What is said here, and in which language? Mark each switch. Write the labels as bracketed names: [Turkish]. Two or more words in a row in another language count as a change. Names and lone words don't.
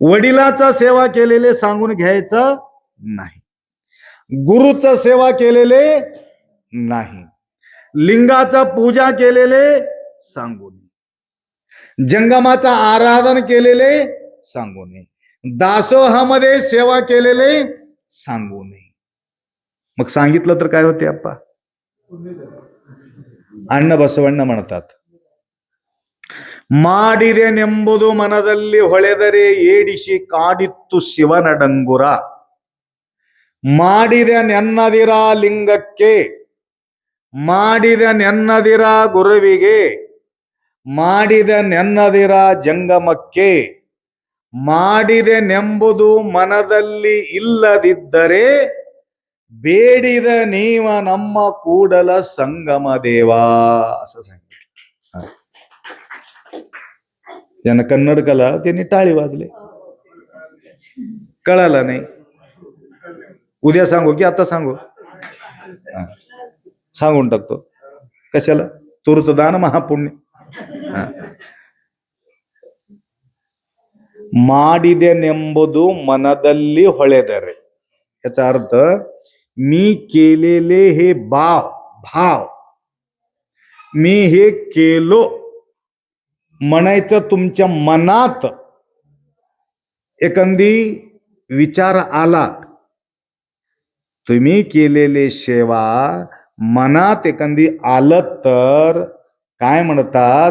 [Marathi] वडिलाचा सेवा केलेले सांगून घ्यायचं नाही, गुरुचं सेवा केलेले नाही, लिंगाचा पूजा केलेले सांगू नये, जंगमाचा आराधन केलेले सांगू नये, दासोहामध्ये सेवा केलेले सांगू नये. मग सांगितलं तर काय होते अप्पा? अण्ण बसवಣ್ण म्हणतात, [Kannada] ಮಾಡಿದೆ ನೆಂಬುದು ಮನದಲ್ಲಿ ಹೊಳೆದರೆ ಏಡಿಸಿ ಕಾಡಿತ್ತು ಶಿವನ ಡಂಗುರ. ಮಾಡಿದೆ ನೆನ್ನದಿರ ಲಿಂಗಕ್ಕೆ, ಮಾಡಿದ ನೆನ್ನದಿರ ಗುರುವಿಗೆ, ಮಾಡಿದ ನೆನ್ನದಿರ ಜಂಗಮಕ್ಕೆ, ಮಾಡಿದೆ ನೆಂಬುದು ಮನದಲ್ಲಿ ಇಲ್ಲದಿದ್ದರೆ ಬೇಡಿದ ನೀವ ನಮ್ಮ ಕೂಡಲ ಸಂಗಮ ದೇवा [Marathi] असं सांगितलं. ज्यांना कन्नड कला त्यांनी टाळी वाजले, कळाला नाही. उद्या सांगू की आता सांगू? सांगून टाकतो. कशाला? तुर्त दान महापुण्य. [Kannada] ಮಾಡಿದೆನೆಂಬುದು ಮನದಲ್ಲಿ ಹೊಳೆದರೆ, [Marathi] याचा अर्थ मी केलेले हे भाव मी हे केलो म्हणायचं तुमच्या मनात एखादी विचार आला, तुम्ही केलेले सेवा मनात एखादी आलं तर काय म्हणतात?